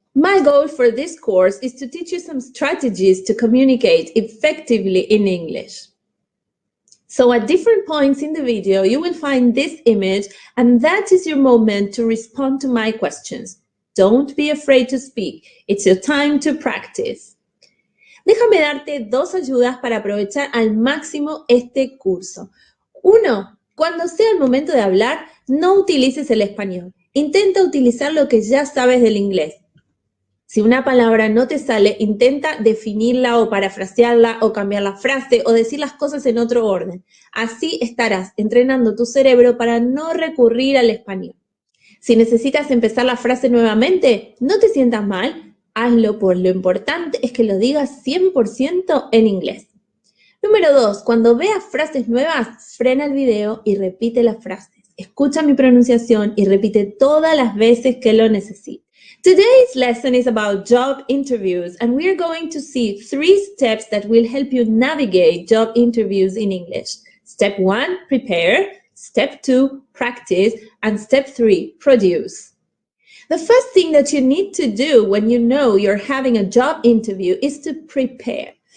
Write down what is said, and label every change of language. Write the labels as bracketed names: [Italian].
[English] My goal for this course is to teach you some strategies to communicate effectively in English. So at different points in the video, you will find this image, and that is your moment to respond to my questions. Don't be afraid to speak. It's your time to practice. [Spanish] Déjame darte dos ayudas para aprovechar al máximo este curso. Uno, cuando sea el momento de hablar, no utilices el español. Intenta utilizar lo que ya sabes del inglés. Si una palabra no te sale, intenta definirla o parafrasearla o cambiar la frase o decir las cosas en otro orden. Así estarás entrenando tu cerebro para no recurrir al español. Si necesitas empezar la frase nuevamente, no te sientas mal, hazlo, por lo importante es que lo digas 100% en inglés. Número 2, cuando veas frases nuevas, frena el video y repite las frases. Escucha mi pronunciación y repite todas las veces que lo necesites. [English] Today's lesson is about job interviews, and we are going to see 3 steps that will help you navigate job interviews in English. Step 1, prepare. Step 2, practice. And step 3, produce. The first thing that you need to do when you know you're having a job interview is to prepare.